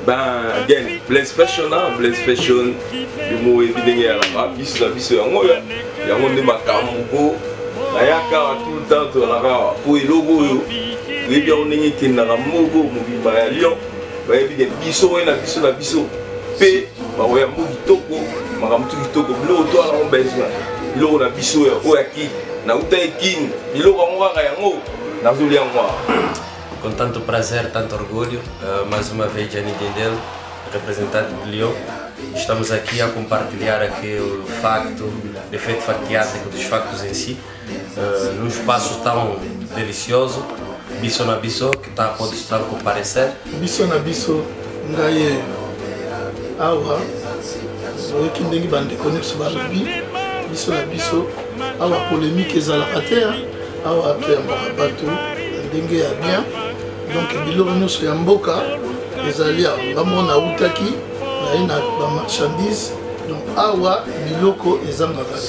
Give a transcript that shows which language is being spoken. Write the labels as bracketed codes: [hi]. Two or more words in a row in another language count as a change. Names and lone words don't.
[en] Ben, again, Blaze Fashion, [fr] le mot est bien là, [ln] biso yango nde makambo nayaka [fr] tout le temps [ln] tolaka po eloko oyo toyebi yango ndenge ekendaka moko mobimba ya Lyon bayebi ke biso oyo na biso mpe bakoya mbo kitoko makambo tu kitoko biloko toala ngo besoin biloko na biso oyo aki nauta ekini biloko yango kaka yango nazolia yango. [pt] Com tanto prazer, tanto orgulho, mais uma vez Gianni Dendel, representante de Lyon. Estamos aqui a compartilhar aqui o facto, o efeito factiático dos factos em si, num espaço tão delicioso, Biso na Biso, que pode estar a comparecer. [ln] Biso na Biso, ngai awa, oyoki ndenge bandeko so balobi, Biso na Biso, awa polémique ezalaka te, awa toyambaka bato ndenge ya bien. Donc biloko nyonso ya mboka ezali awa ngamona utaki naye na bamarchandise, donc awa biloko ezangaka te.